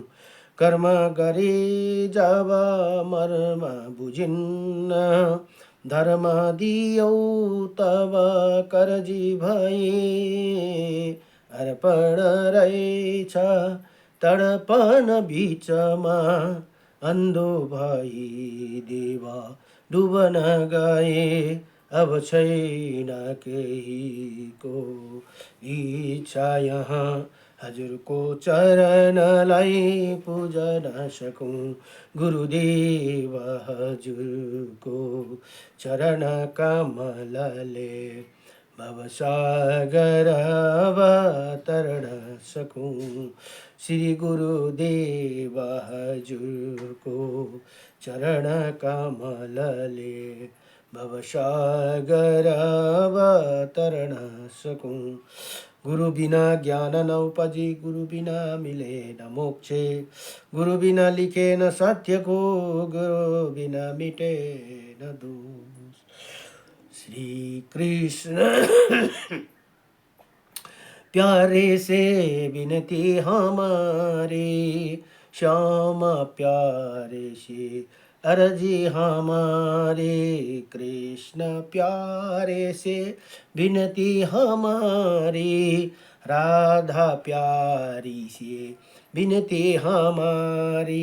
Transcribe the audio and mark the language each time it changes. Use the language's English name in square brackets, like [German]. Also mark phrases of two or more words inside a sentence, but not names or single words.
[Nepali] कर्म गरी जब मर्म बुझिन्न, धर्म दियौ तब कर्जी भए। अर्पण रहेछ तडपन बीचमा, अन्धो भई देवा डुबन गए। अब छैन केहीको इच्छा यहाँ, हजुरको चरणलाई पूजन सकूं। गुरुदेव हजुरको चरण कमलले भवसागर अवतरण सकूं। श्री गुरुदेव हजुरको चरण कमलले भवसागर अवतरण सकूं। [Hindi] गुरु बिना ज्ञान न उपजी, गुरु बिना मिले न मोक्षे। गुरु बिना लिखे न सत्य को, गुरु बिना मिटे न दोष। श्री कृष्ण प्यारे से विनती हमारी, श्याम प्यारे से अर्जी हमारे। कृष्ण प्यारे से विनती हमारी, राधा प्यारी से विनती हमारी।